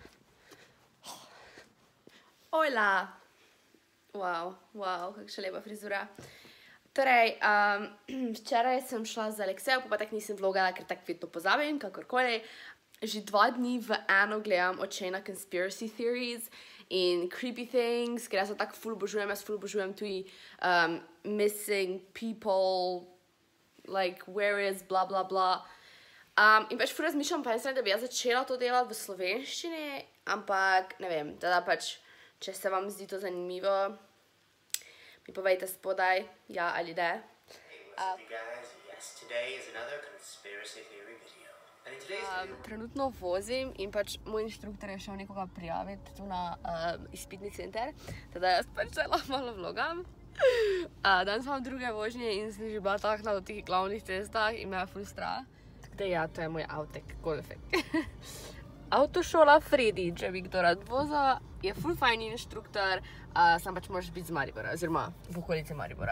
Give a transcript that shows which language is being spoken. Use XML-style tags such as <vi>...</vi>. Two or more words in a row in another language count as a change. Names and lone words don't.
<sl>Ojla! Wow, kakšna lepa frizura. Torej, včeraj sem šla z Aleksejo, pa tako nisem vlogala, ker tako vedno pozabim, kakorkoli. Že 2 dni v eno gledam očena</sl> <en>conspiracy theories</en> <sl>in</sl> <en>creepy things,</en> <sl>ker jaz tako ful obožujem tudi</sl> <en>missing people, like where is bla bla bla.</en> <sl>In pač ful razmišljam, pa da bi jaz začela to delati v slovenščini, ampak ne vem, teda pač, če se vam zdi to zanimivo, mi povejte spodaj, ja ali ne.</sl> <en>Hey, what's up you guys? Yes, today is another conspiracy theory video.</en> <sl>Trenutno vozim in pač moj inštruktor je šel nekoga prijaviti tu na izpitni center, teda jaz pač zdaj lahko malo vlogam. Danes imam druge vožnje in sem že bila tako na tih glavnih cestah in me je ful strah. Tako da ja, to je moj avtek, golfek. Avtošola Fredi, če bi kdo rad vozil, je ful fajn inštruktor, sam pač moraš biti z Maribora, oziroma v okolici Maribora.</sl>